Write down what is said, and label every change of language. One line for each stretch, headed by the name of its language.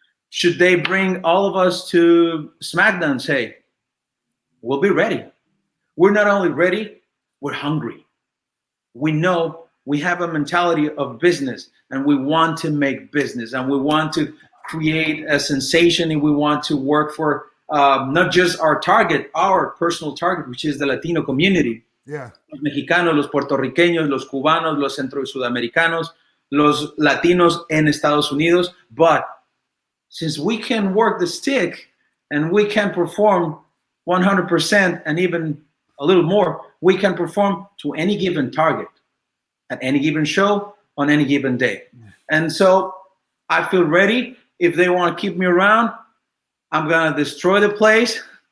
English: Should they bring all of us to SmackDown and say, we'll be ready. We're not only ready, we're hungry. We know we have a mentality of business, and we want to make business, and we want to create a sensation, and we want to work for not just our target, our personal target, which is the Latino community. Yeah.
Spanish: Los mexicanos, los puertorriqueños, los cubanos, los centro y sudamericanos, los latinos en Estados Unidos.
English: But since we can work the stick and we can perform 100% and even a little more, we can perform to any given target at any given show on any given day. And so I feel ready. If they want to keep me around, I'm going to destroy the place.